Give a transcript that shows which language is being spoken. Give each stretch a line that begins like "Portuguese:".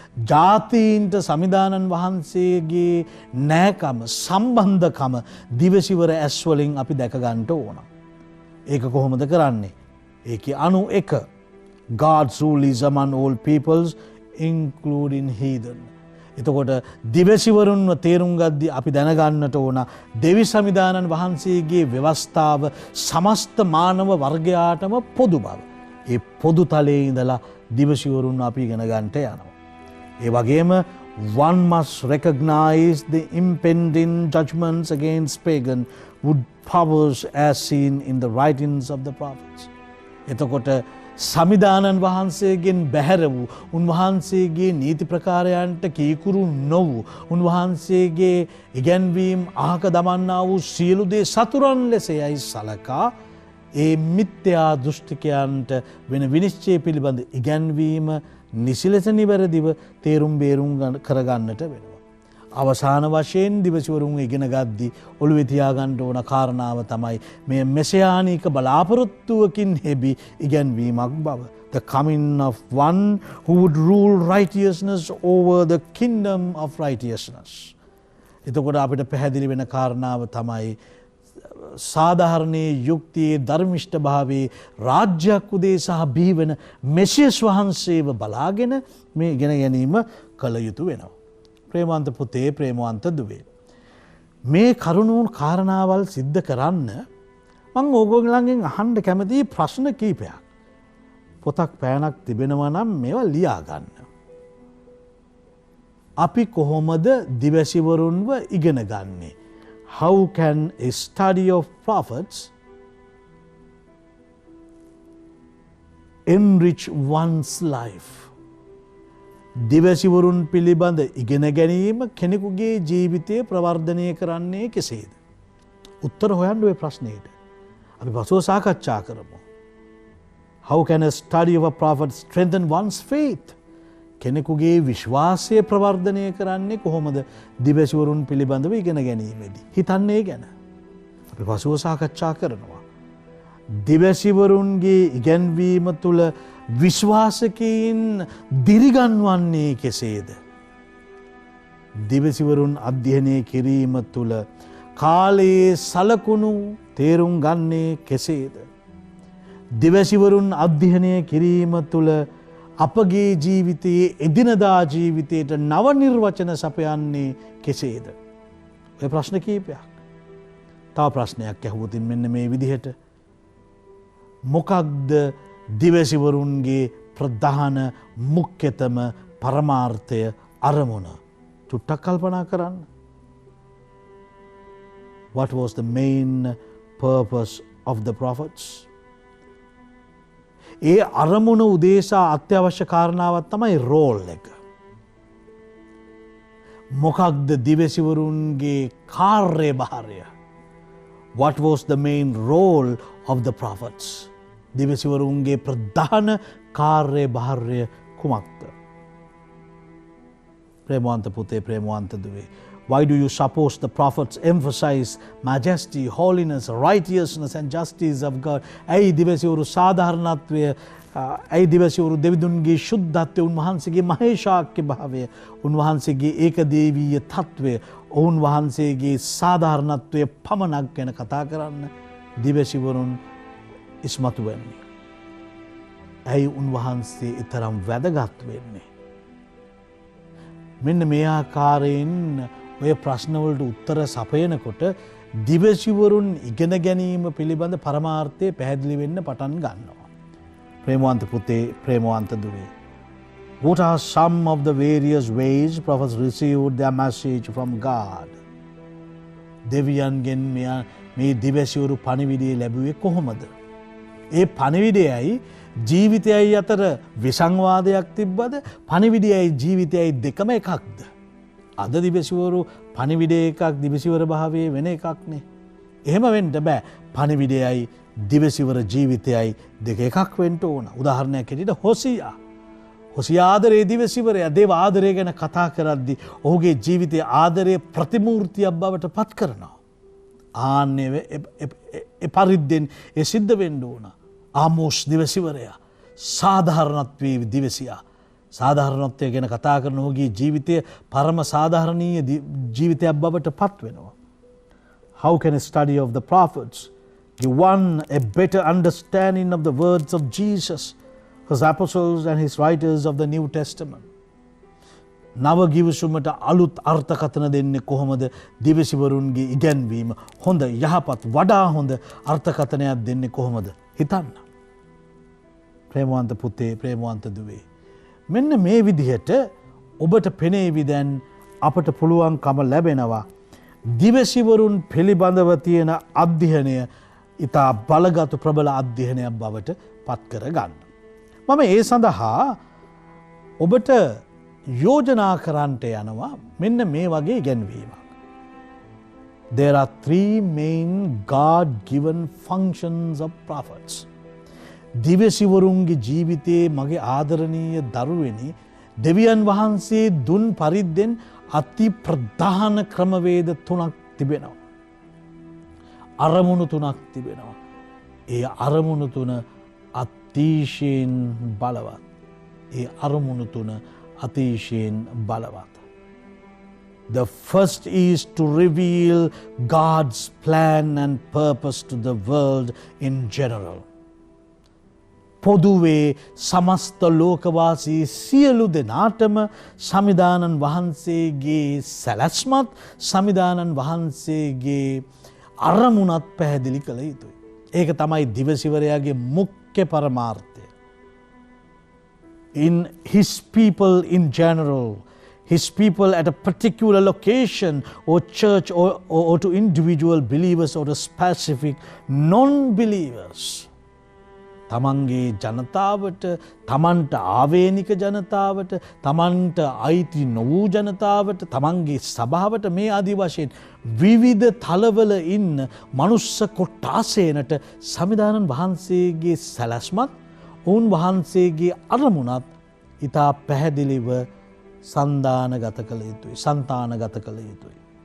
Sinhala: ජාතීන්ට සමිදානන් වහන්සේගේ නෑකම, සම්බන්ධකම දිවසිවර ඇස්වලින් අපි දැක ගන්නට ඕන. ඒක කොහොමද කරන්නේ? ඒකේ
English: 91 God's rule is among all peoples including heathen.
Sinhala: එතකොට දිවසිවරුන්ව තේරුම් ගද්දී අපි දැනගන්නට ඕන දෙවි සමිදානන් වහන්සේගේ ව්‍යවස්ථාව සමස්ත මානව වර්ගයාටම පොදු බව. ඒ පොදු තලයේ ඉඳලා දිවසිවරුන් අපි ඉගෙන ගන්නට යනවා. ඒ වගේම
English: one must recognize the impending judgments against pagan wood powers as seen in the writings of the prophets.
Sinhala: එතකොට සමිදානන් වහන්සේගෙන් බැහැර වූ උන්වහන්සේගේ නීති ප්‍රකාරයන්ට කීකුරු නොවූ උන්වහන්සේගේ ඉගැන්වීම් අහක දමන්නා වූ සියලු දේ සතුරන් ලෙස යයි සලකා ඒ මිත්‍යා දෘෂ්ටිකයන්ට වෙන විනිශ්චය පිළිබඳ ඉගැන්වීම නිසි ලෙස නිවැරදිව තේරුම් බේරුම් කරගන්නට වෙනවා. අවසාන වශයෙන් දිවසිවරුන් ඉගෙන ගද්දී ඔළුවේ තියාගන්න ඕන කාරණාව තමයි මේ මෙසියානික බලාපොරොත්තුවකින් හෙබි ඉගැන්වීමක් බව.
English: The coming of one who would rule righteousness over the kingdom of righteousness.
Sinhala: එතකොට අපිට පැහැදිලි වෙන කාරණාව තමයි සාධාරණයේ යුක්තියේ ධර්මිෂ්ඨ භාවයේ රාජ්‍යයක් උදෙසා බිහිවන මෙසියස් වහන්සේව බලාගෙන මේ ඉගෙන ගැනීම කළ යුතු වෙනවා. ප්‍රේමවන්ත පුතේ ප්‍රේමවන්ත දුවේ. මේ කරුණුන් කාරණාවල් සිද්ධ කරන්න මං ඕගොල්ලන්ගෙන් අහන්න කැමති ප්‍රශ්න කීපයක්. පොතක් පෑනක් තිබෙනවා නම් මේවා ලියා ගන්න. අපි කොහොමද දිවසිවරුන්ව ඉගෙන ගන්නේ?
English: How can a study of prophets enrich one's life?
Sinhala: දිවසිවරුන් පිළිබඳ ඉගෙන ගැනීම කෙනෙකුගේ ජීවිතය ප්‍රවර්ධනය කරන්නේ කෙසේද? උත්තර හොයන්න ඔය ප්‍රශ්නයට අපි පසුව සාකච්ඡා කරමු.
English: How can a study of a prophet strengthen one's faith?
Sinhala: කෙනෙකුගේ විශ්වාසය ප්‍රවර්ධනය කරන්නේ කොහොමද දිවසිවරුන් පිළිබඳව ඉගෙන ගැනීමේදී? හිතන්නේ ගැන අපි පසුව සාකච්ඡා කරනවා. දිවසිවරුන්ගේ ඉගැන්වීම තුළ විශ්වාසකයින් දිරිගන්වන්නේ කෙසේද? දිවසිවරුන් අධ්‍යයනය කිරීම තුළ කාලයේ සලකුණු තේරුම් ගන්නේ කෙසේද? දිවසිවරුන් අධ්‍යයනය කිරීම තුළ අපගේ ජීවිතයේ එදිනදා ජීවිතයට නව නිර්වචන සපයන්නේ කෙසේද? ඔය ප්‍රශ්න කීපයක්. තව ප්‍රශ්නයක් ඇහුවොතින් මෙන්න මේ විදිහට මොකක්ද දිවසිවරුන්ගේ ප්‍රධාන මුඛ්‍යතම පරමාර්ථය අරමුණ? චුට්ටක් කල්පනා කරන්න.
English: What was the main purpose of the prophets?
Sinhala: ඒ අරමුණ උදේසා අත්‍යවශ්‍ය කාරණාවක් තමයි රෝල් එක. මොකක්ද දිවසිවරුන්ගේ කාර්යභාරය?
English: What was the main role of the prophets?
Sinhala: දිවසිවරුන්ගේ ප්‍රධාන කාර්යභාරය කුමක්ද? ප්‍රේමවන්ත පුතේ ප්‍රේමවන්ත දුවේ.
English: Why do you suppose the prophets emphasize majesty, holiness, righteousness and justice of God?
Sinhala: ඇයි දිවසිවරු සාධාරණත්වය, ඇයි දිවසිවරු දෙවිදුන්ගේ ශුද්ධත්වය, උන්වහන්සේගේ මහේශාක්‍ය භාවය, උන්වහන්සේගේ ඒකදේවීය තත්වය, උන්වහන්සේගේ සාධාරණත්වය පමණක් ගැන කතා කරන්න දිවසිවරුන් ඉස්මතු වෙන්නේ? ඇයි උන්වහන්සේ ඊතරම් වැදගත් වෙන්නේ? මෙන්න මේ ආකාරයෙන් ඔය ප්‍රශ්නවලට උත්තර සපයනකොට දිවසිවරුන් ඉගෙන ගැනීම පිළිබඳ පරමාර්ථය පැහැදිලි වෙන්න පටන් ගන්නවා. ප්‍රේමවන්ත පුතේ ප්‍රේමවන්ත දුවේ.
English: What are some of the various ways prophets received their message from God?
Sinhala: දෙවියන්ගෙන් මේ දිවසිවරු පණිවිඩය ලැබුවේ කොහොමද? ඒ පණිවිඩයයි ජීවිතයයි අතර විසංවාදයක් තිබ්බද? පණිවිඩයයි ජීවිතයයි දෙකම එකක්ද? අද දිවසිවරු පණිවිඩය එකක්, දිවසිවර භාවයේ වෙන එකක්නේ. එහෙම වෙන්න බෑ. පණිවිඩයයි දිවසිවර ජීවිතයයි දෙක එකක් වෙන්න ඕන. උදාහරණයක් හැටියට හොසියා. හොසියා ආදරේ දිවසිවරයා දේව ආදරය ගැන කතා කරද්දී ඔහුගේ ජීවිතයේ ආදරයේ ප්‍රතිමූර්තියක් බවට පත් කරනවා. ආන්නේ ඒ පරිද්දෙන් ඒ සිද්ධ වෙන්න ඕන. ආමෝස් දිවසිවරයා සාධාරණත්වයේ දිවසියා. සාධාරණත්වය ගැන කතා කරන ඔහුගේ ජීවිතය පරම සාධාරණීය ජීවිතයක් බවට පත් වෙනවා.
English: How can a study of the prophets give one a better understanding of the words of Jesus, his apostles and his writers of the New Testament?
Sinhala: නව ගිවිසුමට අලුත් අර්ථකථන දෙන්නේ කොහොමද? දිවසිවරුන්ගේ ඉගැන්වීම හොඳ යහපත් වඩා හොඳ අර්ථකථනයක් දෙන්නේ කොහොමද? හිතන්න. ප්‍රේමවන්ත පුතේ ප්‍රේමවන්ත දුවේ. මෙන්න මේ විදිහට ඔබට පෙනේවි දැන් අපට පුළුවන්කම ලැබෙනවා දිවසිවරුන් පිළිබඳව තියෙන අධ්‍යයනය ඉතා බලගත් ප්‍රබල අධ්‍යයනයක් බවට පත් කර ගන්න. මම ඒ සඳහා ඔබට යෝජනා කරන්නට යනවා මෙන්න මේ වගේ ඉගැන්වීමක්.
English: There are three main God-given functions of prophets.
Sinhala: දිවසිවරුන්ගේ ජීවිතයේ මගේ ආදරණීය දරුවෙනි දෙවියන් වහන්සේ දුන් පරිද්දෙන් අති ප්‍රධාන ක්‍රමවේද තුනක් තිබෙනවා. අරමුණු තුනක් තිබෙනවා. ඒ අරමුණු තුන අතිශයින් බලවත්. ඒ අරමුණු තුන අතිශයින් බලවත්.
English: The first is to reveal God's plan and purpose to the world in general.
Sinhala: පොදුවේ සමස්ත ලෝකවාසී සියලු දෙනාටම සමිදානන් වහන්සේගේ සැලැස්මත් සමිදානන් වහන්සේගේ අරමුණත් පැහැදිලි කළ යුතුයි. ඒක තමයි දිවසිවරයාගේ මුඛ්‍ය පරමාර්ථය.
English: In his people in general, his people at a particular location or church or to individual believers or to specific non-believers.
Sinhala: තමන්ගේ ජනතාවට තමන්ට ආවේනික ජනතාවට තමන්ට අයිති නොවූ ජනතාවට තමන්ගේ සභාවට මේ ආදී වශයෙන් විවිධ තලවල ඉන්න මනුස්ස කොට්ටාසයනට සමිදානන් වහන්සේගේ සැලැස්මත් ඔවුන් වහන්සේගේ අරමුණත් ඉතා පැහැදිලිව සන්දානගත කළ යුතුයි සන්තානගත කළ යුතුයි.